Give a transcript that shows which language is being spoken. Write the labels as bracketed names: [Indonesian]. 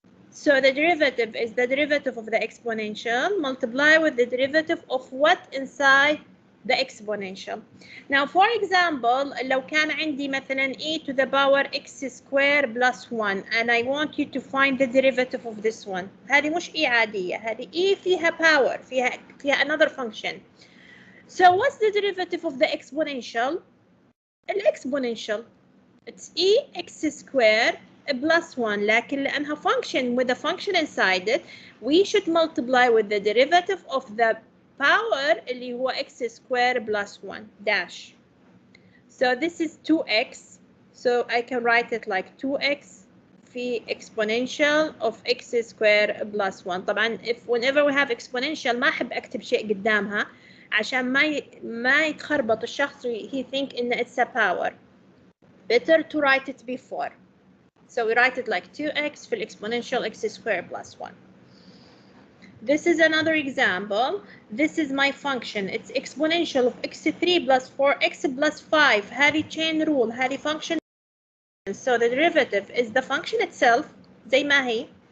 [English] So the derivative is the derivative of the exponential multiplied with the derivative of what inside the exponential. Now for example, [Arabic] لو كان عندي مثلا [English] e to the power x square plus 1 and I want you to find the derivative of this one. [Arabic] هذه مش e عادية، هذه e فيها power، فيها [English] another function. So what's the derivative of the exponential? الexponential. It's e x square plus 1 [Arabic] لكن لأنها [English] function with a function inside it, we should multiply with the derivative of the power [Arabic] اللي هو [English] x square plus 1 dash. So this is 2x. So I can write it like 2x في exponential of x square plus 1. [Arabic] طبعا [English] whenever we have exponential [Arabic] ما أحب أكتب شيء قدامها عشان ما يتخربط الشخص [English] he think [Arabic] إن [English] it's a power. Better to write it before. So we write it like 2x في exponential x square plus 1. This is another example. This is my function. It's exponential of x3 plus 4x plus 5. هذه chain rule. هذه function. So the derivative is the function itself [Arabic] زي ما هي.